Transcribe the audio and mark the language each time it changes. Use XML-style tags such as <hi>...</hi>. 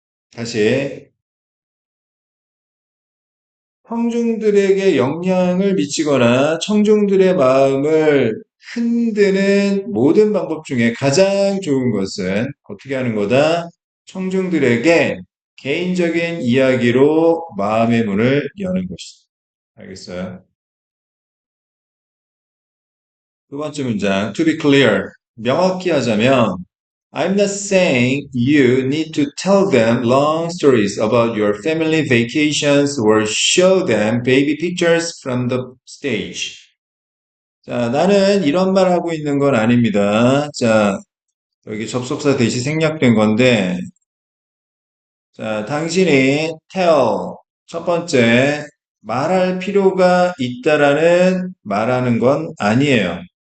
<ko>다시, 청중들에게 영향을 미치거나 청중들의 마음을 흔드는 모든 방법 중에 가장 좋은 것은 어떻게 하는 거다? 청중들에게 개인적인 이야기로 마음의 문을 여는 것이다. 알겠어요? 두 번째 문장,</ko> <en>to be clear.</en> <ko>명확히 하자면,</ko> <en>I'm not saying you need to tell them long stories about your family vacations or show them baby pictures from the stage.</en> <ko>자, 나는 이런 말 하고 있는 건 아닙니다. 자, 여기 접속사 대시 생략된 건데, 자, 당신이 tell, 첫 번째, 말할 필요가 있다라는 말하는 건 아니에요.</ko>